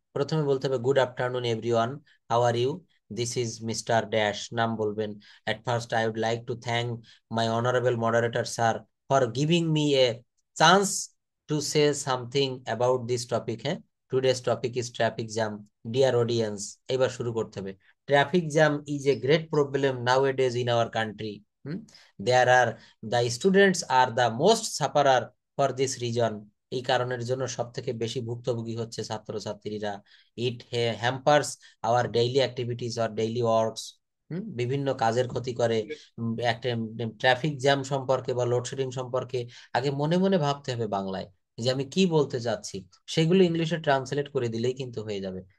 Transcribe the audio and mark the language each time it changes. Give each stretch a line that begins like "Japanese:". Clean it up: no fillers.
Bangla: প্রথমে বলতে হবে,
English: good afternoon everyone, how are you, this is mister dash,
Bangla: নাম বলবেন।
English: At first I would like to thank my honourable moderator sir for giving me a chance to say something about this topic. হ্যাঁ, today's topic is traffic jam, dear audience.
Bangla: এবার শুরু করতে হবে,
English: traffic jam is a great problem nowadays in our country. Hmm? There are the students are the most sufferer for this reason.
Bangla: এই কারণের জন্য সব থেকে বেশি ভুক্তভোগী হচ্ছে ছাত্রছাত্রীরা।
English: It hampers our daily activities or daily works.
Bangla: বিভিন্ন কাজের ক্ষতি করে। একটা ট্রাফিক জ্যাম সম্পর্কে বা লোডশেডিং সম্পর্কে আগে মনে মনে ভাবতে হবে বাংলায়, যে আমি কি বলতে চাচ্ছি, সেগুলো ইংলিশে ট্রান্সলেট করে দিলেই কিন্তু হয়ে যাবে।